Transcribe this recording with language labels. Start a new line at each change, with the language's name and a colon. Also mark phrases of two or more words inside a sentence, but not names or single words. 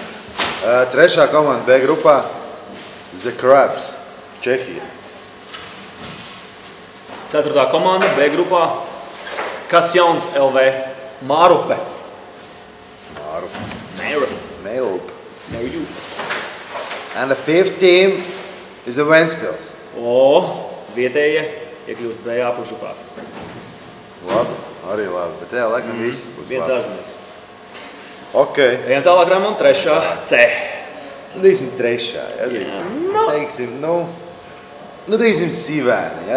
Latvian: Trešā komanda B grupā, The Crabs, Čehija. Ceturtā komanda B grupā, Kas jauns LV, Mārupe. Mērupe.
English: And the fifth team is the Ventspils.
Latvian: Vietējie iekļūst B apakšgrupā. Labi, arī labi, bet jā, laikam viss būs viens labi. ārzemnieks. Ok. Ejam tālāk, Ramon, trešā C. Teiksim trešā, ja? Teiksim, teiksim Sīvēna, ja?